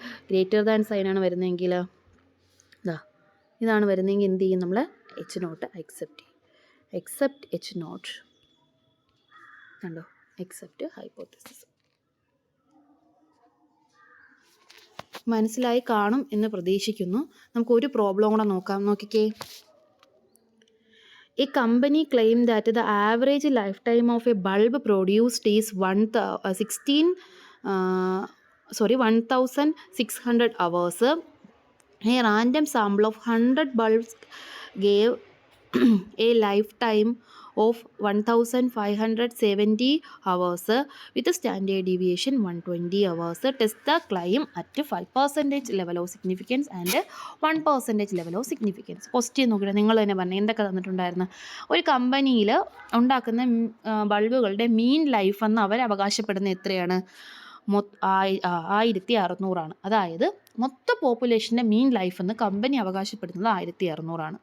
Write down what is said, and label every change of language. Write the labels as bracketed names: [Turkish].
[Malayalam] Greater than സൈനാണ് വരുന്നതെങ്കിൽ ഇതാണ് വരുന്നതെങ്കിൽ എന്ത് ചെയ്യും? നമ്മൾ H not except H not കണ്ടോ, എക്സെപ്റ്റ് ഹൈപ്പോത്തസിസ്. മനസ്സിലായി കാണും എന്ന് പ്രതീക്ഷിക്കുന്നു. നമുക്കൊരു പ്രോബ്ലം കൂടെ നോക്കിക്കേ. [English] A company claimed that the average lifetime of a bulb produced is 1,600 hours. A random sample of 100 bulbs gave a lifetime of 1,570 hours with a standard deviation 120 hours. Test the claim at 5% level of significance and 1% level of significance. [Malayalam] Question നോക്കിയിട്ട് നിങ്ങൾ തന്നെ പറഞ്ഞു എന്തൊക്കെ തന്നിട്ടുണ്ടായിരുന്നു. ഒരു കമ്പനിയിൽ ഉണ്ടാക്കുന്ന ബൾബുകളുടെ മീൻ life എന്ന് അവർ അവകാശപ്പെടുന്ന എത്രയാണ്? 1600 അതായത് മൊത്തം പോപ്പുലേഷൻ്റെ മീൻ ലൈഫ് എന്ന് കമ്പനി അവകാശപ്പെടുന്നത് 1600.